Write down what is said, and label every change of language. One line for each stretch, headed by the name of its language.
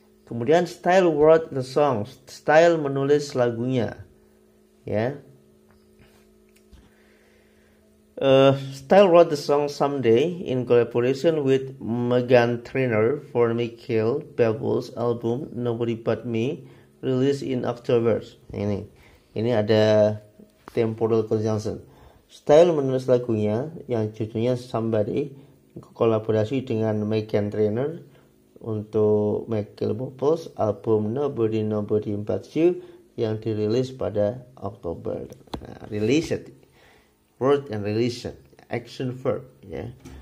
Indonesian: Kemudian
English: Style wrote the song.
Indonesian: Style menulis lagunya ya.
English: Style wrote the song Someday in collaboration with Meghan Trainor for Michael Bubbles album Nobody But Me, released in October.
Indonesian: Ini ada temporal conjunction. Style menulis lagunya yang judulnya Somebody, kolaborasi dengan Meghan Trainor untuk Michael Bubbles album Nobody But You yang dirilis pada Oktober.
English: Nah, released, word and released, action verb ya.